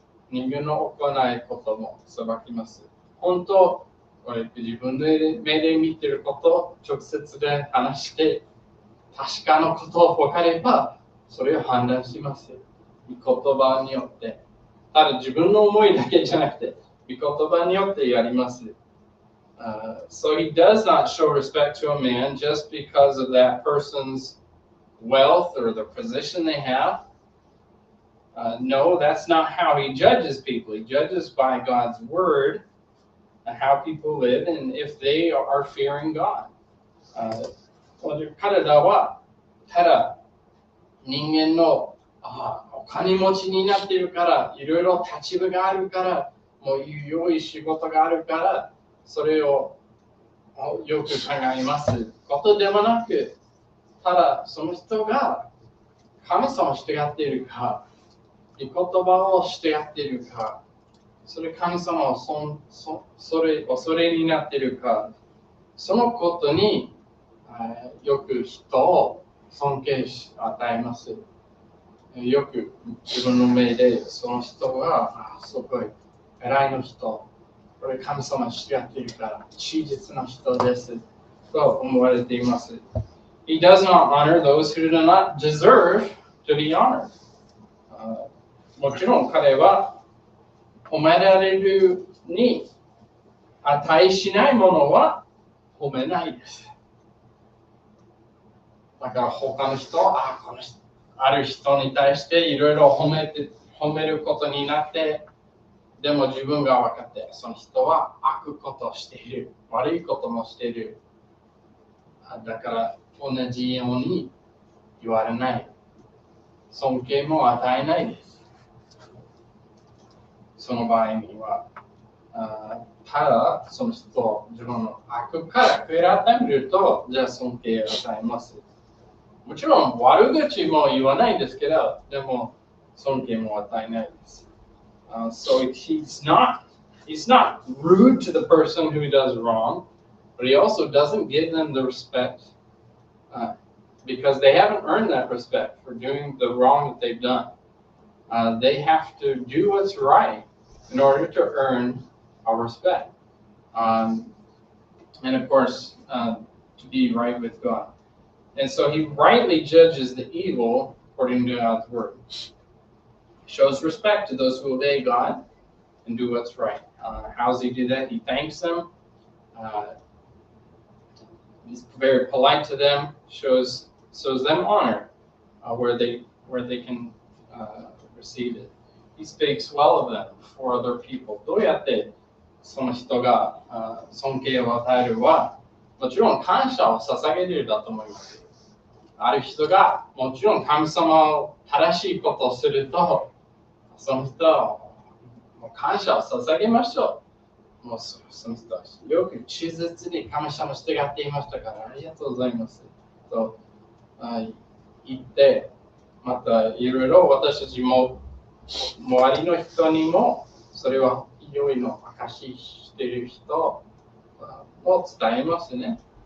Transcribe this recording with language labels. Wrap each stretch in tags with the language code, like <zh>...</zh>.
<ja>人間の行いことも裁きます。本当、自分で目で見ていることを直接で話して確かなことを分かればそれを判断します。御言葉によって。ただ自分の思いだけじゃなくて御言葉によってやります。</ja> <en>So he does not show respect to a man just because of that person's wealth or the position they have. No, that's not how he judges people. He judges by God's word how people live and if they are fearing God.</en> <ja>彼らはただ人間のお金持ちになっているからいろいろ立場があるからもう良い仕事があるからそれをよく考えますことでもなくただその人が神様を従っているか御言葉を従っているかそれ神様を恐れになっているかそのことによく人を尊敬し与えます。よく自分の目でその人がすごい偉いの人これ神様に従っているから忠実な人ですと思われています。</ja> <en>He does not honor those who do not deserve to be honored.</en> <ja>もちろん彼は褒められるに値しないものは褒めないです。だから他の人この人ある人に対していろいろ褒めることになってでも自分が分かってその人は悪ことをしている悪いこともしているだから同じように言われない尊敬も与えないですその場合にはただその人を自分の悪から悔い改めるとじゃあ尊敬を与えますもちろん悪口も言わないんですけどでも尊敬も与えないです。</ja> <en>So he's not rude to the person who does wrong, but he also doesn't give them the respect because they haven't earned that respect for doing the wrong that they've done. They have to do what's right in order to earn our respect. And of course, to be right with God. And so he rightly judges the evil according to God's word. Shows respect to those who obey God and do what's right. How does he do that? He thanks them. He's very polite to them. Shows them honor where they can receive it. He speaks well of them before other people.</en> <ja>どうやってその人が尊敬を与えるはもちろん感謝を捧げるだと思います。ある人がもちろん神様を正しいことをするとその人はもう感謝を捧げましょう。もうその人はよく忠実に神様を従っていましたからありがとうございますと言ってまたいろいろ私たちも周りの人にもそれは良いの証ししている人を伝えますね。</ja>